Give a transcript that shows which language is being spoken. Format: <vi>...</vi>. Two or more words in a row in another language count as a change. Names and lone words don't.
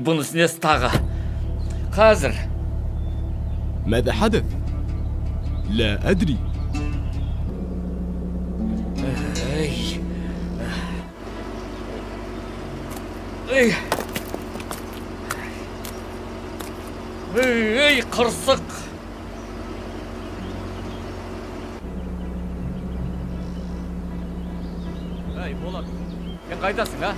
<kk>несі тағы? Қазір.</kk> <ar>ماذا حدث؟ لا أدري.</ar> <kk>Ей, қырсық. Ей, Болат, сен қайдасың, а?</kk>